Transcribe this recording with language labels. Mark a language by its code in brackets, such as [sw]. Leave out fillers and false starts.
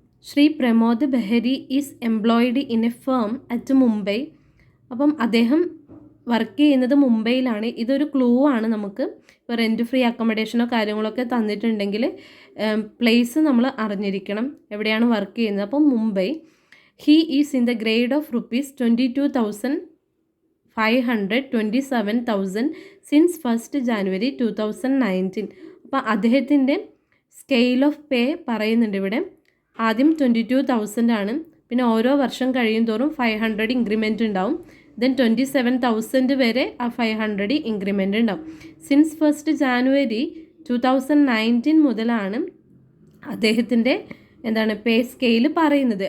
[en] Shri Pramod Behari is employed in a firm at Mumbai. [ml] അപ്പം അദ്ദേഹം work ചെയ്യുന്നത് മുംബൈയിലാണ്. ഇതൊരു ക്ലൂ ആണ് നമുക്ക്. ഇപ്പോൾ റെൻറ്റ് ഫ്രീ അക്കോമഡേഷനോ കാര്യങ്ങളൊക്കെ തന്നിട്ടുണ്ടെങ്കിൽ പ്ലേസ് നമ്മൾ അറിഞ്ഞിരിക്കണം, എവിടെയാണ് വർക്ക് ചെയ്യുന്നത്. അപ്പം Mumbai. [en] He is in the grade of rupees 22,500, 27,000 since 1st January 2019. [ml] അപ്പോൾ അദ്ദേഹത്തിൻ്റെ സ്കെയിൽ ഓഫ് പേ പറയുന്നുണ്ട് ഇവിടെ. ആദ്യം 22,000 ആണ്, പിന്നെ ഓരോ വർഷം കഴിയും തോറും 500 ഇൻക്രിമെൻറ്റ് ഉണ്ടാവും. ദെൻ 27,000 വരെ ആ 500 ഇൻക്രിമെൻറ്റ് ഉണ്ടാവും. സിൻസ് 1st January 2019 മുതലാണ് അദ്ദേഹത്തിൻ്റെ പേ സ്കെയിൽ പറയുന്നത്.